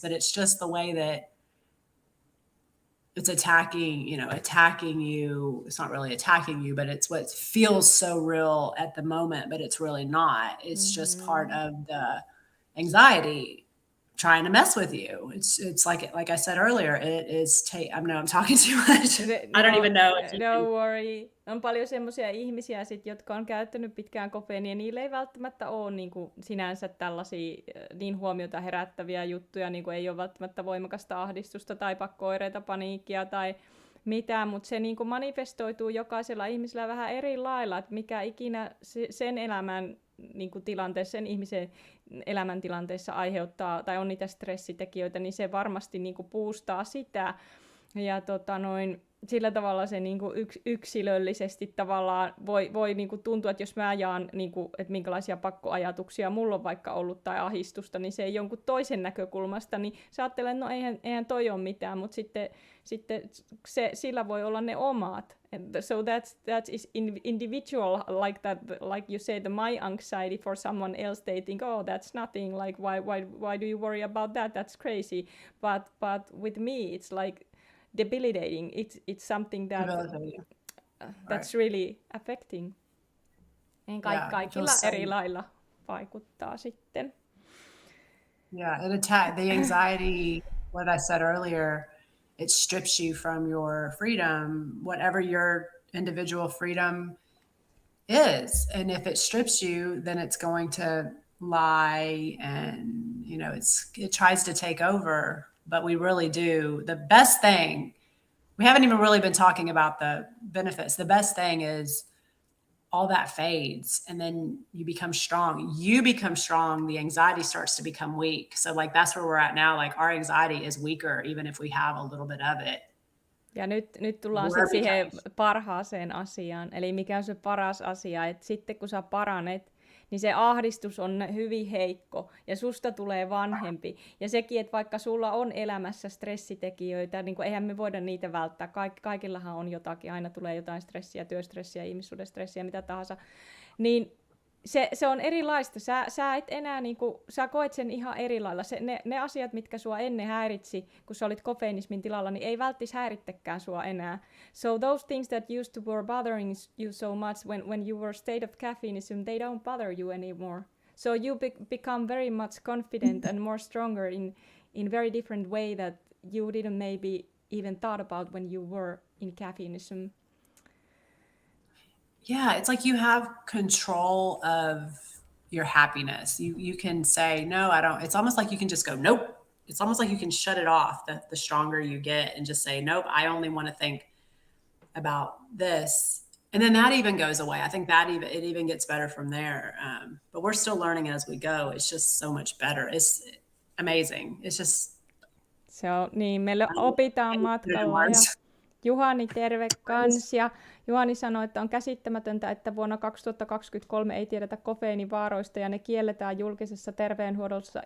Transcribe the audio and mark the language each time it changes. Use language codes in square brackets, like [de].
[en] But it's just the way that it's attacking you. It's not really attacking you, but it's what feels so real at the moment, but it's really not. It's just part of the anxiety trying to mess with you. It's like I said earlier, it is I know I'm talking too much. I don't even know. Don't worry. [fi] On paljon semmoisia ihmisiä, jotka on käyttänyt pitkään kofeiinia, niillä ei välttämättä ole niin kuin sinänsä tällaisia niin huomiota herättäviä juttuja, niin kuin ei ole välttämättä voimakasta ahdistusta tai pakko-oireita, paniikkia tai mitään, mutta se niin kuin manifestoituu jokaisella ihmisellä vähän eri lailla, että mikä ikinä sen elämän niin kuin tilanteessa, sen ihmisen elämäntilanteessa aiheuttaa tai on niitä stressitekijöitä, niin se varmasti niin kuin boostaa sitä. Ja sillä tavalla se niin kuin yksilöllisesti tavallaan voi niin kuin tuntua, että jos mä jaan, niin kuin, että minkälaisia pakkoajatuksia mulla on vaikka ollut tai ahdistusta, niin se ei jonkun toisen näkökulmasta, niin sä ajattelet, että no eihän toi ole mitään, mutta sitten sillä voi olla ne omat. [en] So that is individual, like that, like you said, my anxiety for someone else, they think, oh, that's nothing, like why do you worry about that? That's crazy. But with me, it's like debilitating. It's something that's really affecting. [fi] Kaikilla eri lailla vaikuttaa sitten. [en] Yeah, the anxiety, what I said earlier, it strips you from your freedom, whatever your individual freedom is. And if it strips you, then it's going to lie and, it tries to take over. But we really do. The best thing, we haven't even really been talking about the benefits. The best thing is all that fades and then you become strong. You become strong. The anxiety starts to become weak. So like that's where we're at now. Like our anxiety is weaker, even if we have a little bit of it. [fi] Ja nyt tullaan sitten siihen parhaaseen asiaan. Eli mikä on se paras asia, että sitten kun sä paranet, niin se ahdistus on hyvin heikko ja susta tulee vanhempi. Ja sekin, että vaikka sulla on elämässä stressitekijöitä, niin eihän me voida niitä välttää. Kaikillahan on jotakin, aina tulee jotain stressiä, työstressiä, ihmissuuden stressiä, mitä tahansa. Niin se on erilaista. Sä et enää, sä koet sen ihan eri lailla. Ne asiat, mitkä sua ennen häiritsi, kun sä olit kofeiinismin tilalla, niin ei välttis häirittekään sua enää. [en] So those things that used to were bothering you so much when you were state of caffeineism, they don't bother you anymore. So you become very much confident and more stronger in very different way that you didn't maybe even thought about when you were in caffeineism. Yeah, it's like you have control of your happiness. You can say, no, I don't. It's almost like you can just go, nope. It's almost like you can shut it off the stronger you get and just say, nope, I only want to think about this. And then that even goes away. I think it even gets better from there. But we're still learning as we go. It's just so much better. It's amazing. It's just... [fi] Se on niin, me opitaan matkalla ja Juhani terve kans. Ja Juhani sanoi, että on käsittämätöntä, että vuonna 2023 ei tiedetä kofeiinivaaroista ja ne kielletään julkisessa terveydenhuollossa.